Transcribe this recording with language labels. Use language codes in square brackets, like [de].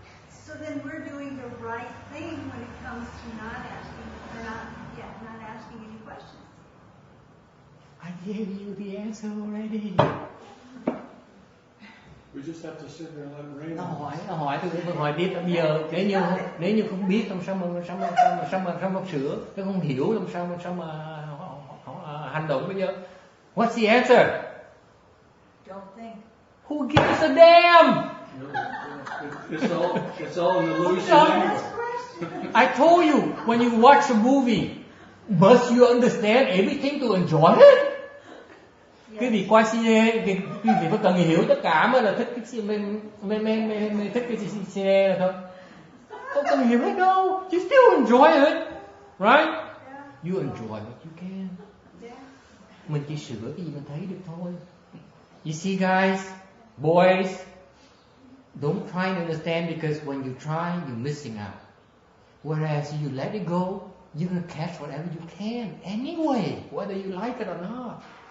[en] So then we're doing the right thing when it comes to not asking any questions. I gave you the answer already. We just have to sit there and let it rain. [vi] Nó hỏi tôi hỏi tiếp bây giờ nếu như không biết làm sao mà sửa, nếu không hiểu làm sao mà hành động bây giờ. [en] What's the answer? Don't think. Who gives a damn? It's all an illusion anyway. I told you when you watch a movie, must you understand everything to enjoy it? [vi] Cái việc quay cine, cái việc có cần hiểu tất cả mới là thích cái mình thích cái cine là thôi. Không cần hiểu hết đâu. [en] You still enjoy it, right? You enjoy what you can. [vi] Mình chỉ sửa cái gì mình thấy được thôi. [en] You see, guys, boys, don't try to understand because when you try, you're missing out. Whereas you let it go, you're gonna catch whatever you can anyway, whether you like it or not.